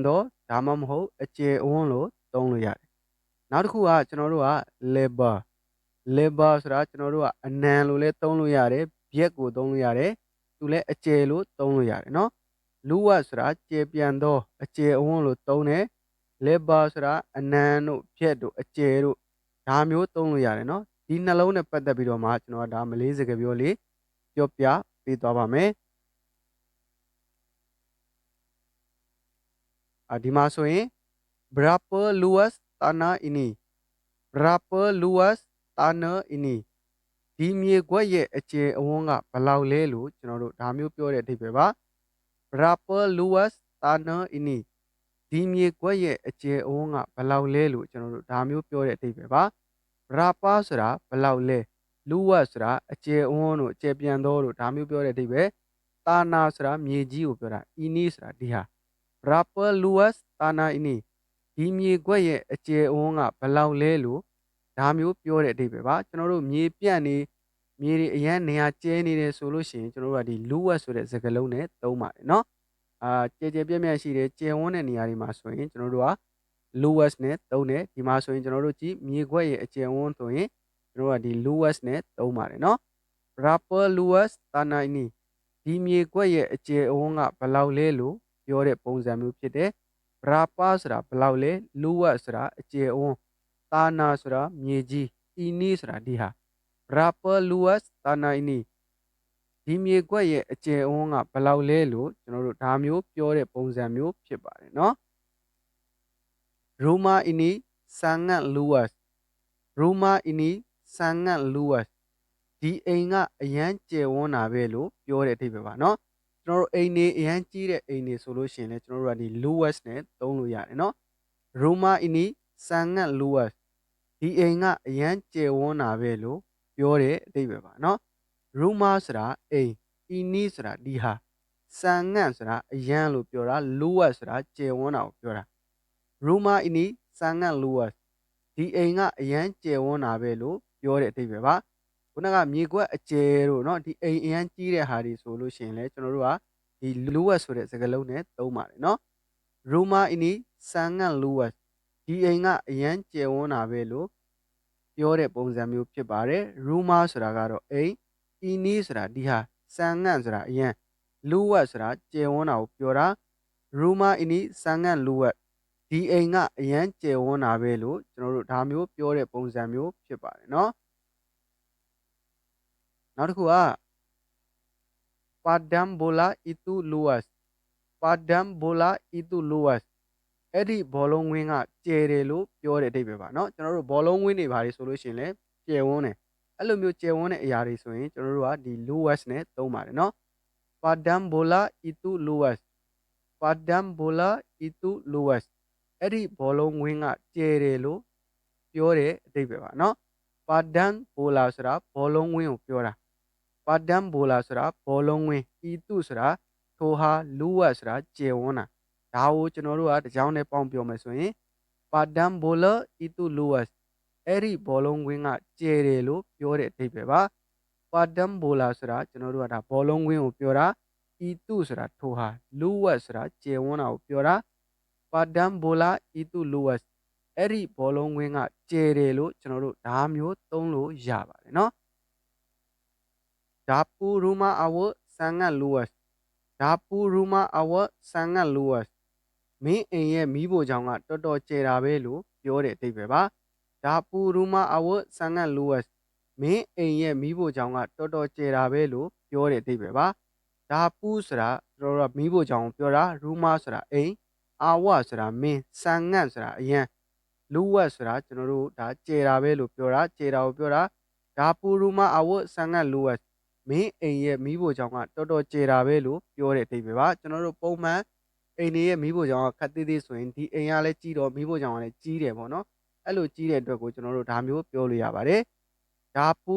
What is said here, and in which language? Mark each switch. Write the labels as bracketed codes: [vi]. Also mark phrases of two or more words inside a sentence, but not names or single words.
[my] သောဒါမှမဟုတ်အကျယ်အဝန်းလို့သုံးလို့ရတယ်နောက်တစ်ခုကကျွန်တော်တို့က lebar ဆိုတာကျွန်တော်တို့ကအနံလို့လည်းသုံးလို့ရတယ်ဗျက်ကိုသုံးလို့ရတယ်သူလည်းအကျယ်လို့သုံးလို့ရတယ်เนาะ luas ဆိုတာကျေပြန်သောအကျယ်အဝန်းလို့သုံးတယ် lebar ဆိုတာအနံတို့ဗျက်တို့အကျယ်တို့ဒါမျိုးသုံးလို့ရတယ်เนาะဒီနှလုံးနဲ့ပတ်သက်ပြီးတော့မှကျွန်တော်ကဒါမလေးစကားပြောလေးပြောပြပေးသွားပါမယ် ဒီမှာဆိုရင် [ms] berapa luas tanah ini berapa luas tanah ini [my] ဒီမြေကွက်ရဲ့အကျယ်အဝန်းကဘယ်လောက်လဲလို့ကျွန်တော်တို့ဒါမျိုးပြောတဲ့အဓိပ္ပာယ်ပါ [ms] berapa luas tanah ini [my] ဒီမြေကွက်ရဲ့အကျယ်အဝန်းကဘယ်လောက်လဲလို့ကျွန်တော်တို့ဒါမျိုးပြောတဲ့အဓိပ္ပာယ်ပါ berapa ဆိုတာဘယ်လောက်လဲ luas ဆိုတာအကျယ်အဝန်းတို့အကျယ်ပြန်သောတို့ဒါမျိုးပြောတဲ့အဓိပ္ပာယ် tanah ဆိုတာမြေကြီးကိုပြောတာ ini ဆိုတာဒီဟာ [ms] berapa luas tanah ini [my] ဒီမြေကွက်ရဲ့အကျယ်အဝန်းကဘယ်လောက်လဲလို့ဒါမျိုးပြောတဲ့အဓိပ္ပာယ် ပါကျွန်တော်တို့မြေပြန့်နေမြေတွေအရန်နေရာကျဲနေတယ်ဆိုလို့ရှိရင်ကျွန်တော်တို့ကဒီ luas ဆိုတဲ့စကားလုံးနဲ့သုံးပါတယ်เนาะကျယ်ကျယ်ပြန့်ပြန့်ရှိတယ်ကျ ယ်ဝန်းတဲ့နေရာတွေမှာဆိုရင်ကျွန်တော်တို့က luas နဲ့သုံးတယ်ဒီမှာဆိုရင်ကျွန်တော်တို့ကြည့်မြေကွက်ရဲ့အကျယ်ဝန်း ဆိုရင်ကျွန်တော်တို့ကဒီ luas နဲ့သုံးပါတယ်เนาะ [ms] berapa luas tanah ini [my] ဒီမြေကွက်ရဲ့အကျယ်အဝန်းကဘယ်လောက်လဲလို့ပြောတဲ့ပုံစံမျိုးဖြစ်တယ် berapa ဆိုတာဘယ်လောက်လဲ luas ဆိုတာအကျယ်အဝန်း tanah ဆိုတာမြေကြီး ini ဆိုတာဒီဟာ [ms] berapa luas tanah ini [my] ဒီမြေကွက်ရဲ့အကျယ်အဝန်းကဘယ်လောက်လဲလို့ကျွန်တော်တို့ဒါမျိုးပြောတဲ့ပုံစံမျိုးဖြစ်ပါတယ်เนาะ [ms] rumah ini sangat luas rumah ini sangat luas [my] ဒီအိမ်ကအရန်ကျယ်ဝန်းတာပဲလို့ပြောတဲ့အဓိပ္ပာယ်ပါเนาะကျွန်တော်တို့အိမ်နေအရန်ကြီးတဲ့အိမ်နေဆိုလို့ရှိရင်လည်းကျွန်တော်တို့ကဒီ luas နဲ့သုံးလို့ရတယ်เนาะ [ms] rumah ini sangat luas [my] ဒီ အိမ်ကအရန်ကျယ်ဝန်းတာပဲလို့ပြောတဲ့အဓိပ္ပာယ်ပါเนาะ rumah ဆိုတာအိမ် ini ဆိုတာဒီဟာ sangat ဆိုတာအရန်လို့ပြောတာ luas ဆိုတာကျယ်ဝန်းတာကိုပြောတာ rumah [ms] ini sangat luas [my] ဒီအိမ်ကအရန်ကျယ်ဝန်းတာပဲလို့ပြောတဲ့အဓိပ္ပာယ်ပါခုနကမြေကွက်အကျယ်တို့เนาะဒီအိမ် အရန်ကြီးတဲ့ဟာတွေဆိုလို့ရှိရင်လည်းကျွန်တော်တို့ကဒီ luas ဆိုတဲ့စကားလုံးနဲ့သုံးပါတယ်เนาะ [ms] rumah ini sangat luas [my] ဒီအိမ်ကအရန်ကျယ်ဝန်းတာပဲလို့ပြောတဲ့ပုံစံမျိုးဖြစ်ပါတယ် rumah ဆိုတာကတော့အိမ် ini ဆိုတာဒီဟာ sangat ဆိုတာအရန် luas ဆိုတာကျယ်ဝန်းတာကိုပြောတာ [ms] rumah ini sangat luas [my] ဒီအိမ်ကအရန်ကျယ်ဝန်းတာပဲလို့ကျွန်တော်တို့ဒါမျိုးပြောတဲ့ပုံစံမျိုးဖြစ်ပါတယ်เนาะ နောက်တစ်ခုက [ms] padam bola itu luas padam bola itu luas [my] အဲ့ဒီဘောလုံးဝင်းကကျယ်တယ်လို့ပြောတဲ့အဓိပ္ပာယ်ပါเนาะကျွန်တော်တို့ဘောလုံးဝင်းတွေဘာတွေဆိုလို့ရှိရင်လည်းကျယ်ဝန်းတယ်အဲ့လိုမျိုးကျယ်ဝန်း တဲ့အရာတွေဆိုရင်ကျွန်တော်တို့ကဒီ luas နဲ့သုံးပါတယ်เนาะ [ms] padam bola itu luas padam bola itu luas [my] အဲ့ဒီဘောလုံးဝင်းကကျယ်တယ်လို့ပြောတဲ့အဓိပ္ပာယ်ပါเนาะ [ms] padam bola [my] ဆိုတာဘောလုံးဝင်းကိုပြောတာ [ms] padam bola [my] ဆိုတာဘောလုံးဝင်း itu ဆိုတာထိုဟာ luas ဆိုတာကျယ်ဝန်းတာဒါ ကိုကျွန်တော်တို့ကတစ်ကြောင်းနဲ့ပေါင်းပြောမယ်ဆိုရင် [ms] padam bola itu luas [my] အဲ့ဒီဘောလုံးဝင်းကကျယ်တယ်လို့ပြောတဲ့အဓိပ္ပာယ်ပါ [ms] padam bola [my] ဆိုတာကျွန်တော်တို့ကဒါဘောလုံးဝင်းကိုပြောတာ itu ဆိုတာထိုဟာ luas ဆိုတာကျယ်ဝန်းတာကိုပြောတာ [ms] padam bola itu luas [my] အဲ့ဒီဘောလုံးဝင်းကကျယ်တယ်လို့ကျွန်တော်တို့ဒါမျိုးသုံးလို့ရပါတယ်เนาะ [ms] dapur rumah awak sangat luas dapur rumah awak sangat luas [my] မင်းအိမ်ရဲ့မီးဖိုချောင်ကတော်တော်ကျယ်တာပဲလို့ပြောတဲ့အဓိပ္ပာယ်ပါ [ms] dapur rumah awak sangat luas [my] မင်းအိမ်ရဲ့မီးဖိုချောင်ကတော်တော်ကျယ်တာပဲလို့ပြောတဲ့အဓိပ္ပာယ်ပါ dapur ဆိုတာကျွန်တော်တို့ကမီးဖိုချောင်ကိုပြောတာ rumah ဆိုတာအိမ် awak ဆိုတာမင်း sangat ဆိုတာအရန် luas ဆိုတာကျွန်တော်တို့ဒါကျယ်တာပဲလို့ပြောတာကျယ်တာကိုပြောတာ [ms] dapur rumah awak sangat luas [my] မင်းအိမ်ရဲ့မီးဖိုချောင်ကတော်တော်ကျယ်တာပဲလို့ပြောတဲ့အဓိပ္ပာယ်ပါကျွန်တော်တို့ပုံမှန်အိ မ်တွေရဲ့မီးဖိုချောင်ကခပ်သေးသေးဆိုရင်ဒီအိမ်ကလည်းကြီးတော့မီးဖိုချောင်ကလည်းကြီးတယ်ပေါ့နော်အဲ့လိုကြီးတဲ့အတွက်ကိုကျွန်တော်တို့ဒါမျိုးပြောလို့ရပါတယ်ဒါပူ